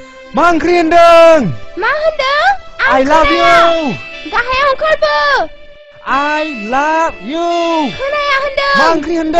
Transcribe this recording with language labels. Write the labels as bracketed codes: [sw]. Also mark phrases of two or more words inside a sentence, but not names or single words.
[brx] मा ओंख्रि होनदों? मा होनदों? [en] I love you. [brx] गाहायाव ओंखारबो। [en] I love you. [brx] खोनाया होनदों। मा ओंख्रि होनदों?